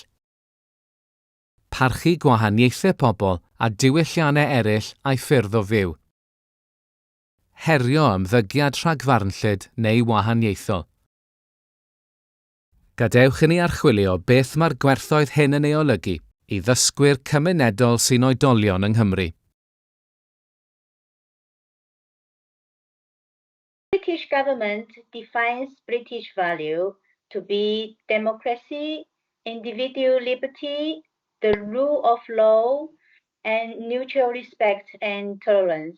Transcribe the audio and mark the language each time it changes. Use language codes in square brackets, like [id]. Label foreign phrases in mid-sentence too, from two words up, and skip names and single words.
[cy] Parchu gwahaniaethau pobl a diwylliannau eraill a'i ffyrdd o fyw. Herio ymddygiad rhagfarnllyd neu wahaniaethol. Gadewch i ni archwilio beth mae'r gwerthoedd hyn yn ei olygu i ddysgwyr cymunedol sy'n oedolion yng Nghymru. [en] British government defines British value to be democracy, individual liberty, the rule of law, and mutual respect and tolerance.